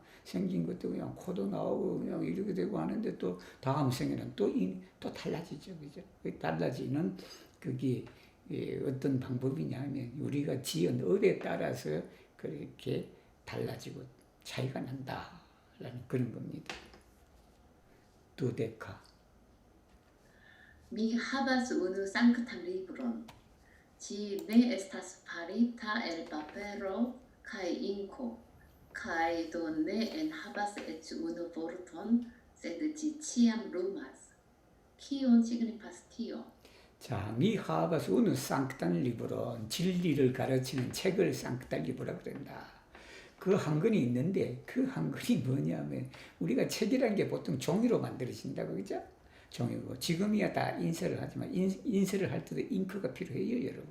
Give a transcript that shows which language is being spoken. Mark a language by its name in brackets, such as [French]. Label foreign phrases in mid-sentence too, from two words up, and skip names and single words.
[Korean] 생긴 것도 그냥 코도 나오고 그냥 이렇게 되고 하는데 또 다음 생에는 또 달라지죠. 그죠? 달라지는 그게 어떤 방법이냐 하면 우리가 지은 업에 따라서 그렇게 달라지고 차이가 난다라는 그런 겁니다. 두데카. [Esperanto] Mi havas unu sanktan libron. Ĝi ne estas farita el papero kaj inko, kaj do ne enhavas eĉ unu vorton, sed ĝi ĉiam lumas. Kion signifas tio? [Korean] 자, [Esperanto] Mi havas unu sanktan libron [Korean] 진리를 가르치는 책을 [Esperanto] sanktan libra [Korean] 그런다. 그 한글이 있는데 그 한글이 뭐냐면 우리가 책이라는 게 보통 종이로 만들어진다고 그죠? 종이고 지금이야 다 인쇄를 하지만 인쇄를 할 때도 잉크가 필요해요, 여러분.